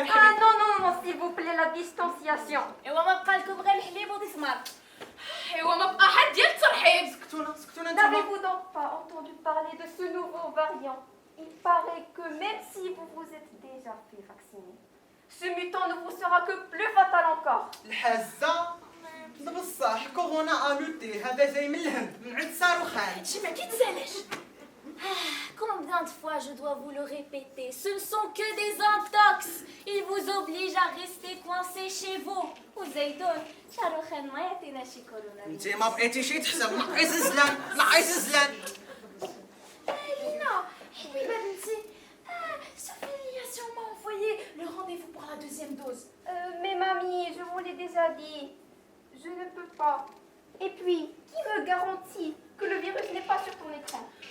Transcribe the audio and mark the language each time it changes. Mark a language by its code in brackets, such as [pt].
[fr] Ah non, non, non, s'il vous plaît, la distanciation. [ar] ايوا ما بقى لكم غير الحليب وتسمر. ايوا ما بقى حد ديال الترحيب. سكتونا نتوما. [fr] N'avez-vous donc pas entendu parler de ce nouveau variant? Il paraît que même si vous vous êtes déjà fait vacciner, ce mutant ne vous sera que plus fatal encore. [ar] الحزه بصح كورونا الوتي هذا جاي من الهند من عند صاروخان. ما كيتسالش. [fr] Combien de fois je dois vous le répéter? Ce ne sont que des intox. Ils vous obligent à rester coincés chez vous. [ar] وزيدون شاروخان ما يعطينا شي كورونا. انت ما بقيتيش تحسب نقيس الزلان نقيس الزلان. [fr] Lina, [ar] حبيبة بنتي, [fr] Sophie a sûrement envoyé le rendez-vous pour la deuxième dose. Mais mamie, je vous l'ai déjà dit. Je ne peux pas. Et puis, qui me garantit que le virus n'est pas sur ton écran?